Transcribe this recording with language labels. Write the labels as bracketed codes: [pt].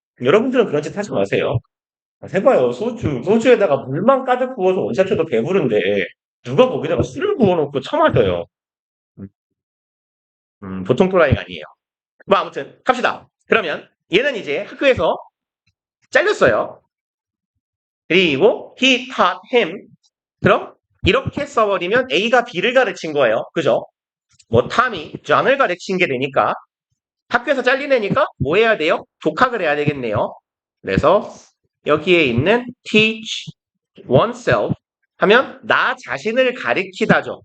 [ko] 여러분들은 그런 짓 하지 마세요. 해봐요. 소주에다가 물만 가득 부어서 원샷해도 배부른데, 누가 거기다가 술을 부어놓고 처맞아요. 음, 보통 또라이가 아니에요. 뭐, 아무튼, 갑시다. 그러면, 얘는 이제 학교에서 잘렸어요. 그리고, [en] he taught him. [ko] 그럼, 이렇게 써버리면 A가 B를 가르친 거예요. 그죠? 뭐, 탐이 존을 가르친 게 되니까, 학교에서 잘린 애니까 뭐 해야 돼요? 독학을 해야 되겠네요. 그래서, 여기에 있는 [en] teach oneself [ko] 하면 나 자신을 가리키다죠.